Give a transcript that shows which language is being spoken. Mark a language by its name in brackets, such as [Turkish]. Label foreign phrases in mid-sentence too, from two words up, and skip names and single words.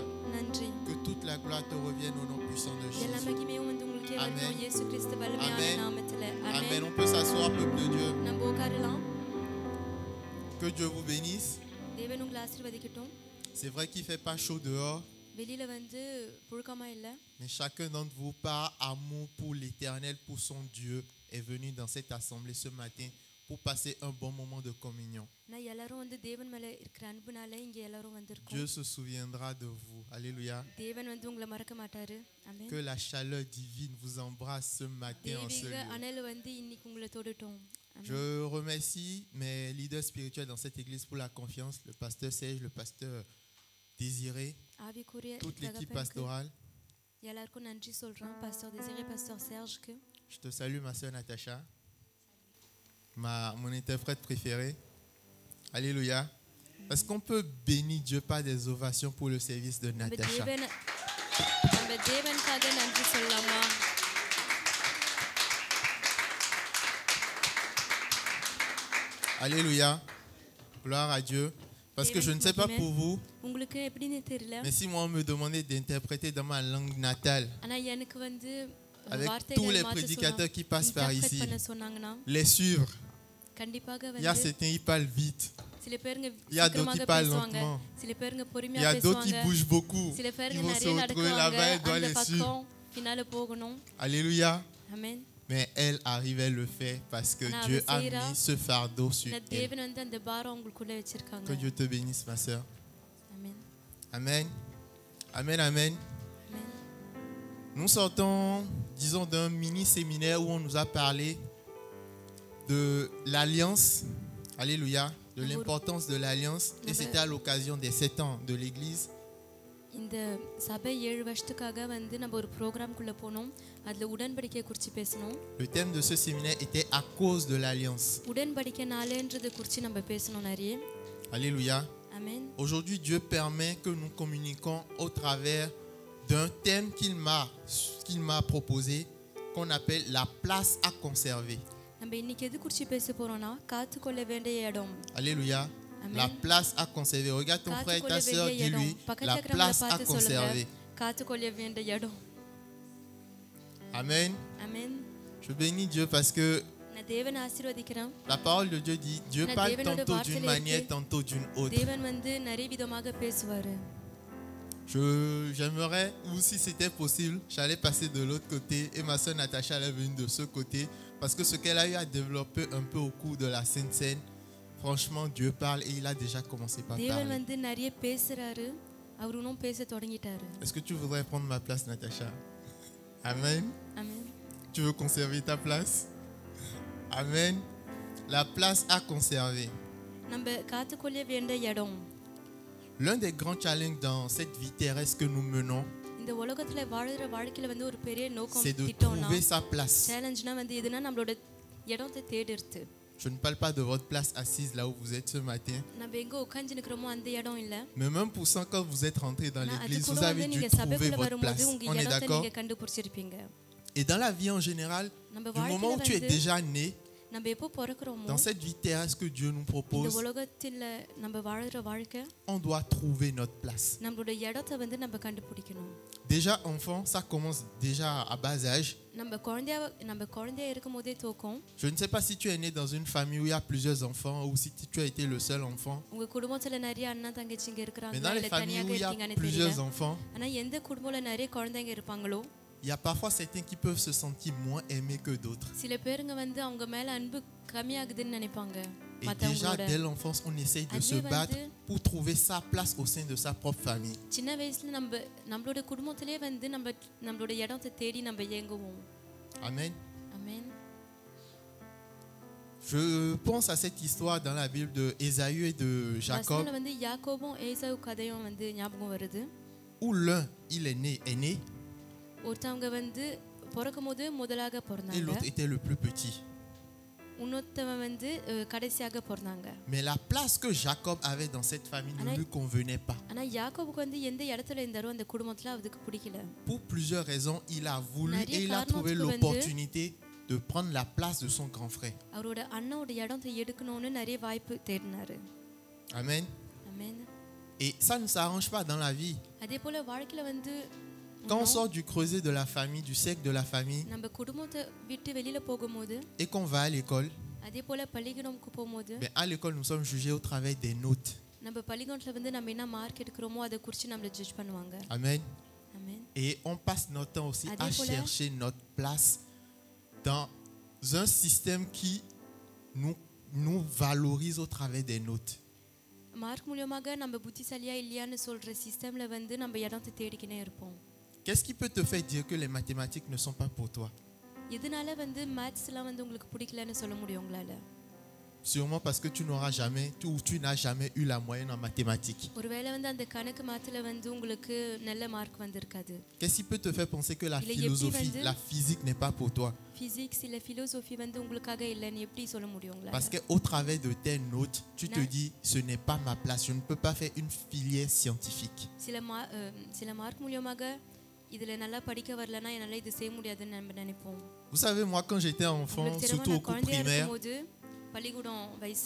[French] Que toute la gloire te revienne au nom puissant de Jésus. Amen. Amen. On peut s'asseoir, peuple de Dieu. Que Dieu vous bénisse. C'est vrai qu'il ne fait pas chaud dehors, [Tamil] வெளியில வந்து புழுக்கமா இல்லை. [French] Mais chacun d'entre vous, par amour pour l'Éternel, pour son Dieu, est venu dans cette assemblée ce matin pour passer un bon moment de communion. [Tamil] நான் எல்லாரும் வந்து தேவன் மேல இருக்கிற அன்புனால இங்க எல்லாரும் வந்திருக்கோம். [French] Dieu se souviendra de vous. Alléluia. [Tamil] தேவன் வந்து உங்களை மறக்க மாட்டாரு. ஆமென். [French] Que la chaleur divine vous embrasse ce matin en ce [Tamil] தெய்வீக [French] lieu. [Tamil] அனல் வந்து இன்னைக்கு உங்களை தொடுட்டோம். [French] Je remercie mes leaders spirituels dans cette église pour la confiance, le pasteur Serge, le pasteur Désiré, [Tamil] ஆவிக்குரிய [French] toute l'équipe [Tamil] தகப்பனுக்கு [French] pastorale. [Tamil] எல்லாருக்கும் நன்றி சொல்றோம். பாஸ்டர் Désiré, பாஸ்டர் Serge-க்கு. [French] Je te salue ma soeur Natacha, mon interprète préférée. Alléluia. Est-ce qu'on peut bénir Dieu par des ovations pour le service de [Tamil] நம்ம [French] Natacha? [Tamil] தேவனுக்காக நன்றி சொல்லலாமா? [French] Alléluia. Gloire à Dieu. Parce que je ne sais pas pour vous, [Tamil] உங்களுக்கு எப்படின்னு தெரியல. [French] mais si moi on me demandait d'interpréter dans ma langue natale, [Tamil] ஆனா எனக்கு வந்து [French] avec [Tamil] வார்த்தைகள் [French] tous les [Tamil] மாத்த [French] prédicateurs qui passent par [Tamil] interpret [French] ici, [Tamil] பண்ண சொன்னாங்கன்னா [French] les suivre. [Tamil] கண்டிப்பாக [French] Il y a [Tamil] வந்து [French] certains qui parlent vite, [Tamil] சில பேருங்க [French] il y a d'autres qui [Tamil] சீக்கிரமாக [French] parlent [Tamil] பேசுவாங்க, [French] lentement, [Tamil] சில பேருங்க [French] il y [Tamil] பொறுமையா [French] a d'autres qui [Tamil] பேசுவாங்க, [French] bougent beaucoup. [Tamil] சில [French] Ils [Tamil] பேருங்க [French] vont se [Tamil] நிறைய [French] retrouver [Tamil] நடக்குவாங்க, [French] là-bas et doivent [Tamil] அந்த [French] les suivre. [Tamil] பக்கம் பின்னால போகணும். [French] Alléluia. [Tamil] ஆமென். [French] Mais elle arrivait le faire parce que [Tamil] ஆனா [French] Dieu [Tamil] அவ [French] a [Tamil] செய்றா. [French] mis ce fardeau sur [Tamil] இந்த [French] elle. [Tamil] தேவன் வந்து அந்த பாரம் உங்களுக்குள்ள வச்சிருக்காங்க. [French] Que Dieu te bénisse, ma soeur. [Tamil] ஆமென். [French] Amen. Amen, amen. [Tamil] ஆமென். [French] Nous sortons, disons, d'un mini-séminaire où on nous a parlé de l'alliance. Alléluia. De l'importance de l'alliance. Et c'était à l'occasion des 7 ans de l'église. [Tamil] இந்த சபை 7 வருஷத்துக்காக வந்து நம்ம ஒரு ப்ரோக்ராம்க்குள்ள போனோம். அதுல உடன்படிக்கை குறித்து பேசணும். [French] Le thème de ce séminaire était à cause de l'alliance. [Tamil] உடன்படிக்கை நாளேன்றதை குறித்து நம்ம பேசணும் நிறைய. Alléluia. ஆமென். [French] Aujourd'hui, Dieu permet que nous communiquions au travers d'un thème qu'il m'a proposé, qu'on appelle la place à conserver. [Tamil] நம்ம இன்னைக்கு எது குறித்து பேச போறோம்னா காத்துக்கொள்ள வேண்டிய இடம். [French] Alléluia. La place à conserver. Regarde ton frère et ta soeur, dis-lui la place à conserver. [Tamil] காத்துக்கொள்ள வேண்டிய இடம். [French] Amen. [Tamil] ஆமென். [French] Je bénis Dieu parce que [Tamil] நான் தேவனை ஆசீர்வதிக்கிறேன். [French] la parole de Dieu dit, Dieu parle tantôt d'une manière, tantôt d'une autre. [Tamil] தேவன் வந்து நிறைய விதமாக பேசுவாரு. [French] J'aimerais, ou si c'était possible, j'allais passer de l'autre côté et ma soeur Natacha allait venir de ce côté parce que ce qu'elle a eu à développer un peu au cours de la Sainte Seine, franchement, Dieu parle et il a déjà commencé par [Tamil] தேவன் [French] parler. [Tamil] வந்து நிறைய பேசுறாரு. அவர் இன்னும் பேச தொடங்கிட்டாரு. [French] Est-ce que tu voudrais prendre ma place, Natacha? Amen. [Tamil] ஆமென். [French] Tu veux conserver ta place? Amen. La place à conserver. [Tamil] நம்ம காத்துக்கொள்ள வேண்டிய இடம். [French] L'un des grands challenges dans cette vie terrestre que nous menons, [Tamil] இந்த உலகத்துல வாழுற வாழ்க்கையில வந்து ஒரு பெரிய நோக்கம் [French] c'est de [Tamil] திட்டம்னா [French] trouver sa place. [Tamil] சேலஞ்ச்னா வந்து எதுனா நம்மளோட இடத்தை தேடுறது. [French] Je ne parle pas de votre place assise là où vous êtes ce matin. [Tamil] நம்ம எங்க உட்கார்ந்து நிக்கிறோமோ அந்த இடம் இல்ல. [French] Mais même pour ça, quand vous êtes rentré dans [Tamil] அது [French] l'église, [Tamil] கூட [French] vous [Tamil] வந்து [French] avez dû [Tamil] நீங்க [French] trouver [Tamil] சபைக்குள்ள [French] votre [Tamil] வரும்போது [French] place. [Tamil] உங்க [French] On est [Tamil] இடத்தை [French] d'accord? [Tamil] நீங்க கண்டுபிடிச்சிருப்பீங்க. [French] Et dans la vie en général, [Tamil] நம்ம [French] du moment où tu es [Tamil] வாழ்க்கையில [French] déjà né, [Tamil] நம்ம எப்போ பிறக்கிறோமோ [French] dans cette vie terrestre que Dieu nous [Tamil] இந்த [French] propose, [Tamil] உலகத்துல நம்ம வாழுற வாழ்க்கை [French] on doit trouver notre place. [Tamil] நம்மளோட இடத்தை வந்து நம்ம கண்டுபிடிக்கணும். [French] Déjà enfant, ça commence déjà à bas âge. [Tamil] நம்ம குழந்தையா இருக்கும் போதே தோக்கும். [French] Je ne sais pas si tu es né dans une famille où il y a plusieurs enfants ou si tu as été le seul enfant. [Tamil] உங்க குடும்பத்துல நிறைய அண்ணா தங்கச்சிங்க [French] Mais [Tamil] இருக்காங்க [French] dans les [Tamil] இல்ல [French] familles [Tamil] தனியாக [French] où il y a [Tamil] இருக்கீங்கன்னு [French] plusieurs [Tamil] தெரியல. [French] enfants, [Tamil] ஆனா எந்த குடும்பத்துல நிறைய குழந்தைங்க இருப்பாங்களோ [French] il y a parfois certains qui peuvent se sentir moins aimés que d'autres. [Tamil] சில பேருங்க வந்து அவங்க மேல அன்பு கம்மியாகுதுன்னு நினைப்பாங்க. [French] Et déjà [Tamil] மத்தவங்களோட [French] dès l'enfance, on essaye de se [Tamil] அதுவே [French] battre [Tamil] வந்து [French] pour trouver sa place au sein de sa propre famille. [Tamil] சின்ன வயசுல நம்மளோட குடும்பத்திலே வந்து நம்மளோட இடத்தை தேடி நம்ம ஏங்குவோம். [French] Amen. [Tamil] ஆமென். [French] Je pense à cette histoire dans la Bible de Ésaü et de Jacob, [Tamil] வசனத்துல வந்து யாக்கோபும் ஏசாவு கதையும் வந்து ஞாபகம் வருது. [French] où l'un, il est né, [Tamil] ஒருத்தவங்க வந்து பிறக்கும்போது முதலாக [French] et [Tamil] பிறந்தாங்க. [French] l'autre était le plus petit. [Tamil] இன்னொருத்தவன் வந்து கடைசியாக பிறந்தாங்க. [French] Mais la place que Jacob avait dans cette famille ne lui convenait pas. [Tamil] ஆனா யாக்கோபுக்கு வந்து எந்த இடத்துல இருந்தாரோ அந்த குடும்பத்துல அதுக்கு பிடிக்கல. [French] Pour plusieurs raisons, il a voulu [Tamil] நிறைய [French] et il a trouvé [Tamil] காரணத்துக்கு வந்து [French] l'opportunité de prendre la place de son grand frère. [Tamil] அவரோட அண்ணாவோட இடத்தை எடுக்கணும்னு நிறைய வாய்ப்பு தேடினாரு. [French] Amen. [Tamil] ஆமென். [French] Et ça ne s'arrange pas dans la vie. [Tamil] அதே போல வாழ்க்கையில வந்து [French] Quand on sort du creuset de la famille, du cercle de la famille, [Tamil] நம்ம குடும்பத்தை விட்டு வெளியில போகும்போது [French] et qu'on va à l'école, [Tamil] அதே போல பள்ளிக்கூடம்க்கு போகும்போது [French] ben à l'école, nous sommes jugés au travers des notes. [Tamil] நம்ம பள்ளிக்கூடத்துல வந்து நம்ம என்ன மார்க் எடுக்கிறோமோ அதை குறித்து நம்மளை ஜட்ஜ் பண்ணுவாங்க. [French] Amen. Amen. Et on passe notre temps aussi à Adépola. chercher notre place dans un système qui nous valorise au travers des notes. [Tamil] மார்க் மூலமாக நம்ம புத்திசாலியா இல்லையான்னு சொல்ற சிஸ்டம்ல வந்து நம்ம இடத்தை தேடிக்கினே இருப்போம். [French] Qu'est-ce qui peut te faire dire que les mathématiques ne sont pas pour toi? [Tamil] இதனால வந்து மேத்ஸ்லாம் வந்து உங்களுக்கு பிடிக்கலன்னு சொல்ல முடியும் உங்களால? [French] Sûrement parce que tu n'as jamais eu la moyenne en mathématiques. [Tamil] ஒருவேளை வந்து அந்த கணக்கு மாத்துல வந்து உங்களுக்கு நல்ல மார்க் வந்திருக்காது. [French] Qu'est-ce qui peut te faire penser que la Il est philosophie, petit, la physique n'est pas pour toi? [Tamil] பிசிக்ஸ் இல்ல philosophy வந்து உங்களுக்காக இல்லன்னு எப்படி சொல்ல முடியும் உங்களால? [French] Parce qu'au travers de tes notes, tu te Non. dis ce n'est pas ma place, je ne peux pas faire une filière scientifique. [Tamil] சில மார்க் மூலமாக இதுல நல்லா படிக்க வரலனா என்னால இது செய்ய முடியாதுன்னு நம்ம நினைப்போம். [French] Vous savez, moi quand j'étais enfant, [Tamil] உங்களுக்கு [French] surtout au [Tamil] தெரியுமா, [French] cours [Tamil] குழந்தையா [French] primaire, [Tamil] இருக்கும்போது பள்ளிக்கூடம் வயசுல